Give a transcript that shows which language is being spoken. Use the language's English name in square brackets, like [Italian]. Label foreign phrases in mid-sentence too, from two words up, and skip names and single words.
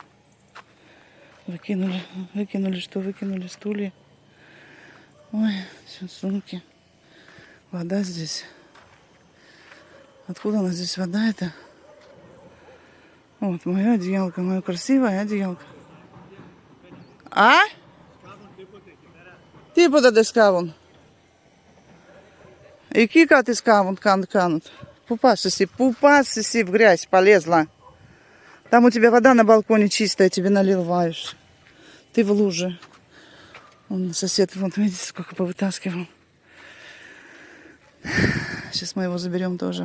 [Russian] Выкинули, что выкинули? Стулья. Ой, все, сумки. Вода здесь. Откуда у нас здесь вода это? Вот, моя одеялка, моя красивая одеялка. А? [Greek] Τίποτα δεν σκάβουν. Εκεί κάτι σκάβουν, канут. Πού πας εσύ [Russian] в грязь полезла. Там у тебя вода на балконе чистая, тебе наливаешь. Ты в луже. Он сосед, вон, видите, сколько повытаскивал. Сейчас мы его заберем тоже.